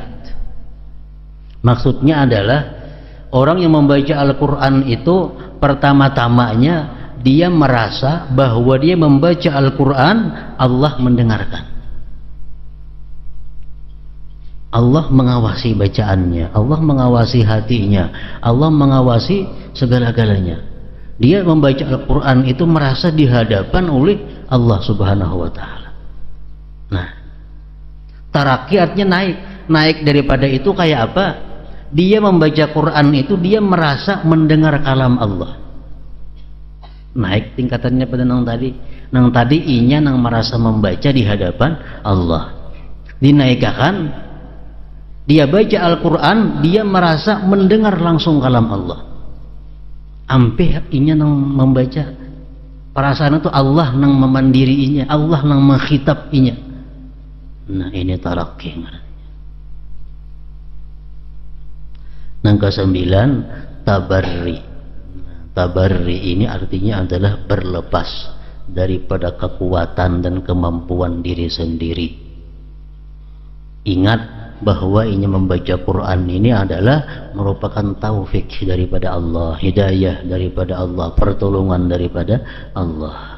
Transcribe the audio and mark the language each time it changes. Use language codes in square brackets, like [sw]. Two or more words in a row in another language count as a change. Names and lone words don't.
[id] Maksudnya adalah orang yang membaca Al-Quran itu pertama-tamanya dia merasa bahwa dia membaca Al-Quran, Allah mendengarkan, Allah mengawasi bacaannya, Allah mengawasi hatinya, Allah mengawasi segala-galanya. Dia membaca Al-Quran itu merasa dihadapan oleh Allah [ar] سبحانه وتعالى. [id] Nah, tarakki artinya naik daripada itu. Kayak apa? Dia membaca Quran itu dia merasa mendengar kalam Allah. [bjn] Naik tingkatannya pada nang tadi inya nang merasa membaca di hadapan Allah. [id] Dinaikkan, dia baca Al-Quran, dia merasa mendengar langsung kalam Allah. [bjn] Ampe inya nang membaca, perasaan itu Allah nang memandiriinya, Allah nang menghitab inya. [id] Nah, ini tarakki. Yang ke-9, tabarri. Tabarri ini artinya adalah berlepas daripada kekuatan dan kemampuan diri sendiri. Ingat bahwa ini membaca Quran ini adalah merupakan taufik daripada Allah, hidayah daripada Allah, pertolongan daripada Allah.